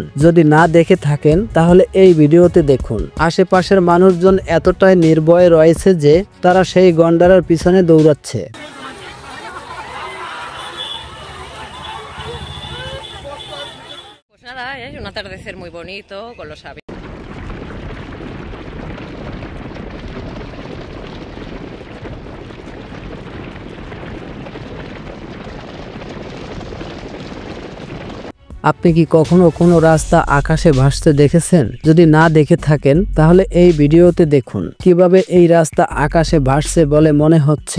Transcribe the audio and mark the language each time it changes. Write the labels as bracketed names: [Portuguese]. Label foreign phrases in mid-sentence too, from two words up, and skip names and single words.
[Bangla] যদি না দেখে থাকেন তাহলে এই ভিডিওতে দেখুন। আশেপাশের মানুষজন এতটাই নির্ভয়ে রয়েছে যে তারা সেই গন্ডারের পিছনে দৌড়াচ্ছে। [Spanish] Es un atardecer muy bonito con los aviones. [Bangla] আপনি কি কখনো কোনো রাস্তা আকাশে ভাসতে দেখেছেন? যদি না দেখে থাকেন তাহলে এই ভিডিওতে দেখুন কিভাবে এই রাস্তা আকাশে ভাসছে বলে মনে হচ্ছে।